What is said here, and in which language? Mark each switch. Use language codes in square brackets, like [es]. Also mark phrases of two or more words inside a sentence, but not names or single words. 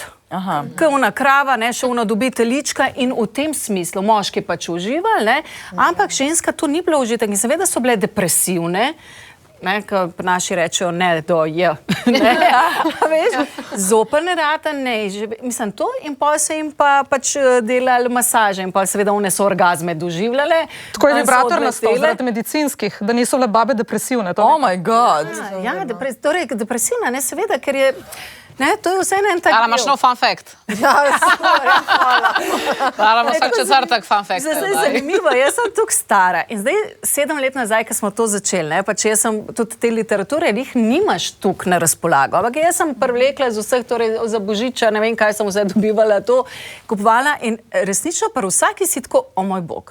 [sl] Kot ona krava, ne, še ona dobi telička in v tem smislu moški pač uživali, ne, ampak ženska to ni bilo užitek in seveda so bile depresivne, ne, ko naši rečejo ne do je, ne, veš, zoper ne rata, ne, mislim to in pa se jim pa pač delali masaže in pa seveda one so orgazme doživljale. Tako je vibrator nastal zaradi medicinskih, da niso le babe depresivne. [en] Oh my god. [sl] Ja, torej depresivna, ne, seveda, ker je ne, to je vse en tak imaš nov [en] fun fact? [sl] Imaš vsak četrtek [en] fun fact. [sl] Zdaj je zanimivo, jaz sem tukaj stara in zdaj 7 let nazaj, ko smo to začeli, ne, pač jaz sem tudi te literature, jih nimaš tukaj na razpolago, ampak jaz sem privlekla z vseh, torej za Božiča, ne vem, kaj sem vse dobivala to, kupovala in resnično pa vsaki si tako, o moj bog.